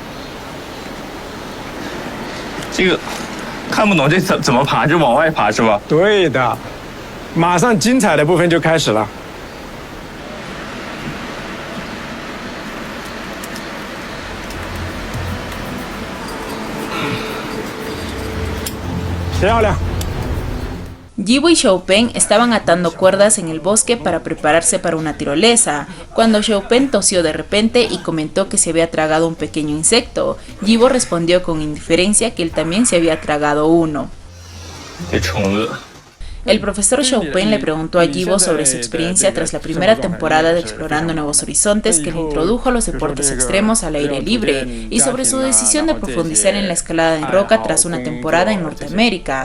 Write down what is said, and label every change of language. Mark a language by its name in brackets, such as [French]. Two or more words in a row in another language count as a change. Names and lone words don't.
[Chinese] 这个看不懂，这怎么爬？就往外爬是吧？对的，马上精彩的部分就开始了。漂亮。 [Spanish] Yibo y Xiaopeng estaban atando cuerdas en el bosque para prepararse para una tirolesa, cuando Xiaopeng tosió de repente y comentó que se había tragado un pequeño insecto. Yibo respondió con indiferencia que él también se había tragado uno. El profesor Xiaopeng le preguntó a Yibo sobre su experiencia tras la primera temporada de Explorando Nuevos Horizontes, que le introdujo a los deportes extremos al aire libre, y sobre su decisión de profundizar en la escalada en roca tras una temporada en Norteamérica.